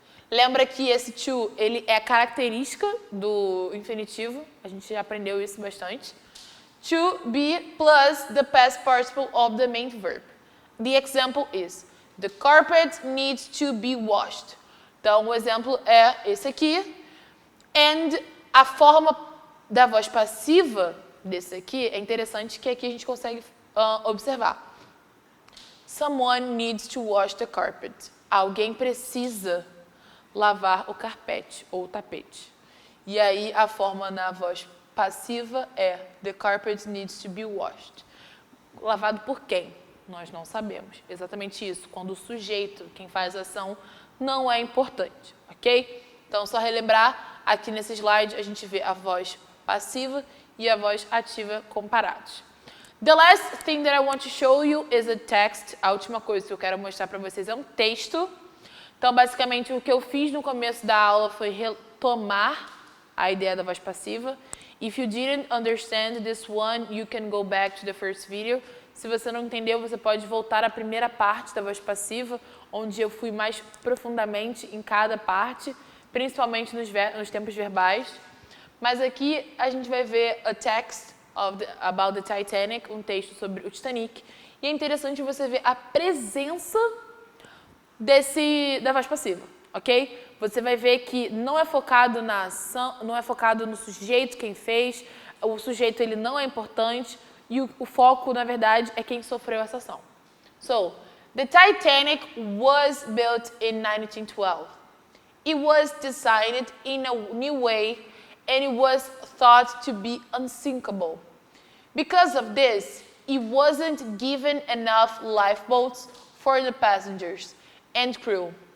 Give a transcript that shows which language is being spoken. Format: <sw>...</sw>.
<pt>Lembra que esse to, ele é característica do infinitivo. A gente já aprendeu isso bastante.</pt> <en>To be plus the past participle of the main verb. The example is, the carpet needs to be washed.</en> <pt>Então, o exemplo é esse aqui.</pt> <en>And</en> <pt>a forma da voz passiva desse aqui é interessante que aqui a gente consegue observar.</pt> <en>Someone needs to wash the carpet.</en> <pt>Alguém precisa lavar o carpete ou o tapete. E aí a forma na voz passiva é</pt> <en>the carpet needs to be washed.</en> <pt>Lavado por quem? Nós não sabemos. Exatamente isso. Quando o sujeito, quem faz a ação, não é importante, ok? Então, só relembrar, aqui nesse slide a gente vê a voz passiva e a voz ativa comparados.</pt> <en>The last thing that I want to show you is a text.</en> <pt>A última coisa que eu quero mostrar para vocês é um texto. Então, basicamente, o que eu fiz no começo da aula foi retomar a ideia da voz passiva.</pt> <en>If you didn't understand this one, you can go back to the first video.</en> <pt>Se você não entendeu, você pode voltar à primeira parte da voz passiva, onde eu fui mais profundamente em cada parte, principalmente nos tempos verbais. Mas aqui a gente vai ver</pt> <en>a text about the Titanic,</en> <pt>um texto sobre o Titanic. E é interessante você ver a presença da voz passiva, ok? Você vai ver que não é focado na ação, não é focado no sujeito, quem fez, o sujeito ele não é importante e o foco, na verdade, é quem sofreu essa ação.</pt> <en>So, the Titanic was built in 1912. It was designed in a new way and it was thought to be unsinkable. Because of this, it wasn't given enough lifeboats for the passengers and crew.</en>